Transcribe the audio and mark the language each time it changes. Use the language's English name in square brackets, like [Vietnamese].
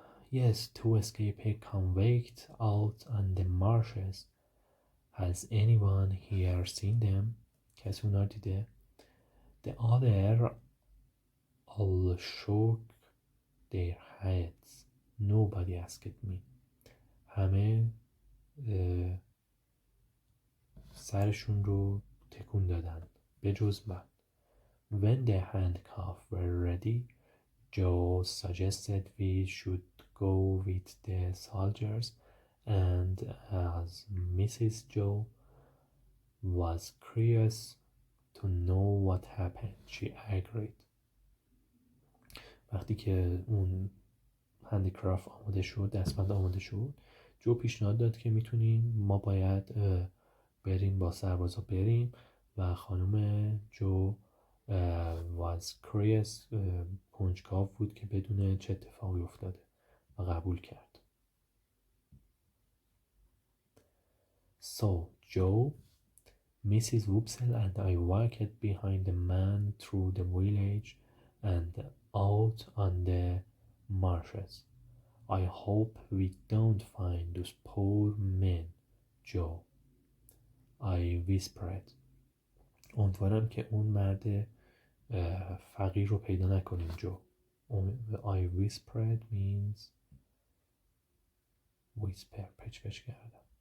[English] Yes, to escape a convict out on the marshes. Has anyone here seen them? [Persian] کسی اونا دیده؟ [English] The other all shook their heads. Nobody asked me. [Persian] همه سرشون رو تکون دادن به جز من. [English] When the handcuffs were ready, Joe suggested we should go with the soldiers, and as Mrs. Joe was curious to know what happened, she agreed. [Persian] وقتی که اون هندیکرافت آماده شد، دستبند آماده شد، جو پیشنهاد داد که ما باید بریم با سربازا بریم و خانم جو [English] was curious [Persian] کنجکاو بود که بدونه چه اتفاقی افتاده و قبول کرد. [English] So Joe, Mrs. Woopsell and I walked behind the man through the village and out on the marshes. I hope we don't find those poor men, Joe. I whispered. [Persian] امیدوارم که اون مرد فقیر رو پیدا نکنیم جو. [English] I whispered means whisper، [Persian] پچ کردم.